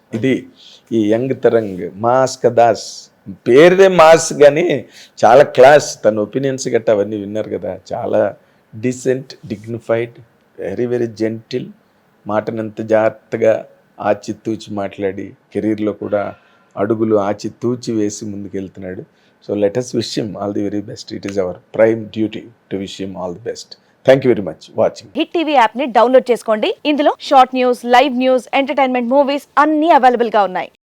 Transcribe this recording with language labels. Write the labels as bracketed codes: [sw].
[te] ఇది ఈ young Tarang mass Ka Das, పేరుదే mass కానీ చాలా క్లాస్. తన ఒపీనియన్స్ గట్టా అవన్నీ విన్నారు కదా. చాలా డీసెంట్, డిగ్నిఫైడ్, వెరీ జెంటిల్. మాటనంత జాగ్రత్తగా ఆచితూచి మాట్లాడి కెరీర్లో కూడా అడుగులు ఆచితూచి వేసి ముందుకెళ్తున్నాడు. [en] So let us wish him all the very best. It is our prime duty to wish him all the best. Thank you very much watching. [te] Hit TV app ని download చేసుకోండి. ఇందులో short news, live news, entertainment movies అన్ని available గా ఉన్నాయి.